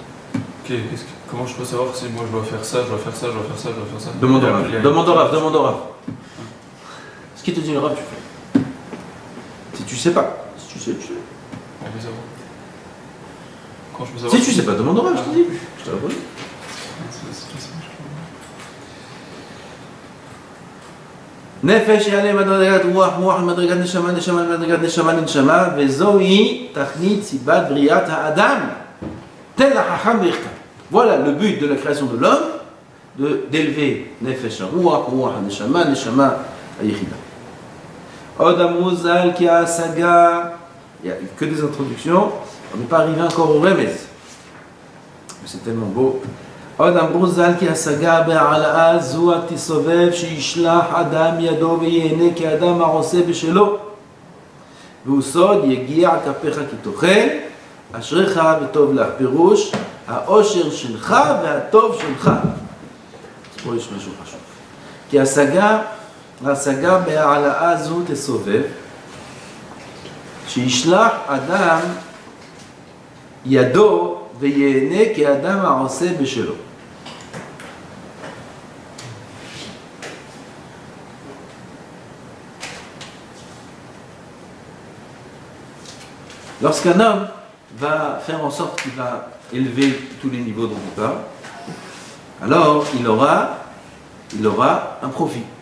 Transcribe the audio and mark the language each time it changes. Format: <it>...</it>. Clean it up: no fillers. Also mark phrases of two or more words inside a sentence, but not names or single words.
<fr>Ok, comment je peux savoir si moi je dois faire ça, je dois faire ça, je dois faire ça, je dois faire ça? Demande au Rav, demande au Rav. Ce qui te dit le Rav, tu fais. Si tu sais pas, si tu sais, tu sais. On peut savoir. Quand je peux savoir? Si tu sais pas, demande au Rav, je te dis. Je te réponds.</fr> <he>נפש יעלה מדרגת רוח, רוח מדרגת נשמה, נשמה מדרגת נשמה לנשמה, וזוהי תכלית סיבת בריאת האדם. tel החכם ויחכם.</he> <fr>Voilà le but de la création de l'homme, d'élever</fr> <he>נפש רוח, רוח נשמה, נשמה יחידה. עוד אמרו ז"ל כי השגה.</he> <fr>Il n'y a que des introductions, on n'est pas arrivé encore au remez. Mais c'est tellement beau.</fr> <he>עוד אמרו ז"ל כי השגה בהעלאה זו התסובב שישלח אדם ידו ויהנה כאדם העושה בשלו והוא סוד יגיע כפיך כי תאכל אשריך וטוב לך. פירוש העושר שלך והטוב שלך. פה יש משהו חשוב. כי ההשגה בהעלאה זו תסובב שישלח אדם ידו ויהנה כאדם העושה בשלו.</he> <fr>Lorsqu'un homme va faire en sorte qu'il va élever tous les niveaux dont on parle, alors il aura un profit.</fr>